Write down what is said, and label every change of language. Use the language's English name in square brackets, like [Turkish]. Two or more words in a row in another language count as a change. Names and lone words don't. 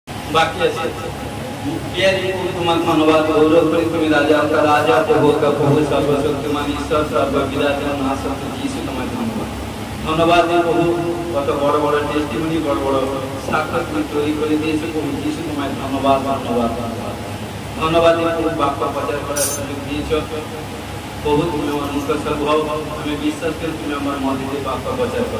[Bangla] বাকি আছে। প্রিয়ারি তোমার ধন্যবাদ, গৌরব করি তুমি রাজা [Hindi] का राजा प्रभु का प्रभु सर्वशक्तिमान ईश्वर सर्वविराजमान नासक्त [Bangla] যিশু তোমার ধন্যবাদ। ধন্যবাদ প্রভু, কত বড় বড় টেস্টিমনি বড় বড় সাক্ষ্য তুমি তৈরি করে দিয়েছো প্রভু যিশু তোমার ধন্যবাদ ধন্যবাদ ধন্যবাদ। ধন্যবাদ প্রভু, বাক্য প্রচার করার সুযোগ দিয়েছো প্রভু। তুমি আমার মুখস্থ হও, আমি বিশ্বাস করি তুমি আমার মধ্যে বাক্য প্রচার করো।